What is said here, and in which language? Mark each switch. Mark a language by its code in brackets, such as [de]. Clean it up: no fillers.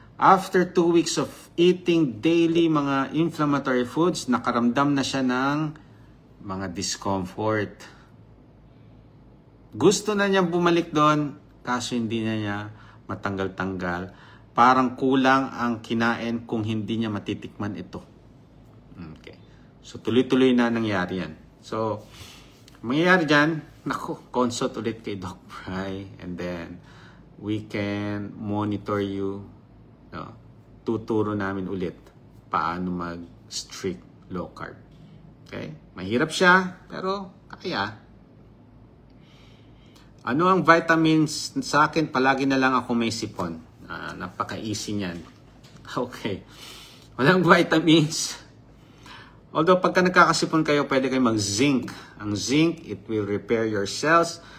[en] After 2 weeks of eating daily [tl] mga inflammatory foods, nakaramdam na siya ng mga discomfort. Gusto na niya bumalik doon, kaso hindi na niya matanggal-tanggal. Parang kulang ang kinain kung hindi niya matitikman ito. Okay. So, tuloy-tuloy na nangyari yan. So, mangyayari dyan, consult ulit kay Doc Bry, [en] and then, we can monitor you. [tl] No? Tuturo namin ulit paano mag-strict low carb. Okay? Mahirap siya, pero kaya. Ano ang vitamins? Sa akin, palagi na lang ako may sipon. Napaka-easy niyan. Okay. Walang vitamins. Although, pagka nagkakasipon kayo, pwede kayo mag-zinc. Ang zinc, [en] it will repair your cells.